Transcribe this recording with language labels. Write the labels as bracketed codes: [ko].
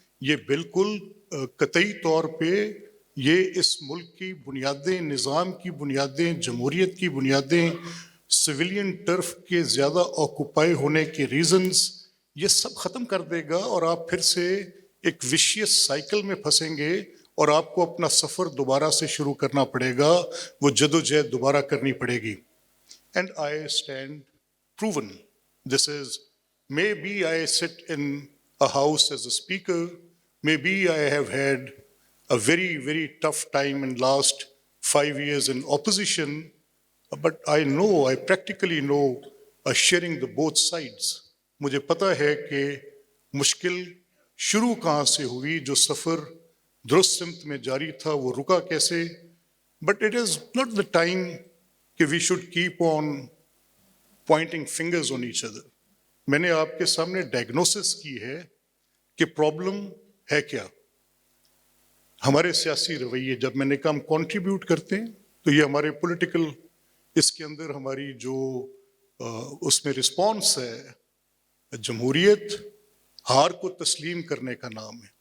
[ur] یہ بالکل قطعی طور پہ یہ اس ملک کی بنیادیں، نظام کی بنیادیں، جمہوریت کی بنیادیں، سویلین ٹرف کے زیادہ آکوپائی ہونے کے ریزنز، یہ سب ختم کر دے گا، اور آپ پھر سے ایک وشیس سائیکل میں پھنسیں گے اور آپ کو اپنا سفر دوبارہ سے شروع کرنا پڑے گا، وہ جدوجہد دوبارہ کرنی پڑے گی. [en] And I stand proven. This is, maybe I sit in a house as a speaker, maybe I have had a very, very tough time in last 5 years in opposition, but I practically know sharing the both sides. [ur] مجھے پتہ ہے کہ مشکل شروع کہاں سے ہوئی, جو سفر درست سمت میں جاری تھا وہ رکا کیسے. [en] But it is not the time کہ we should keep on pointing fingers on each other. [ur] میں نے آپ کے سامنے ڈائگنوسس کی ہے کہ پرابلم ہے کیا. ہمارے سیاسی رویے, جب میں نے کہا ہم کنٹریبیوٹ کرتے ہیں تو یہ ہمارے پولیٹیکل, اس کے اندر ہماری جو اس میں رسپانس ہے, جمہوریت ہار کو تسلیم کرنے کا نام ہے.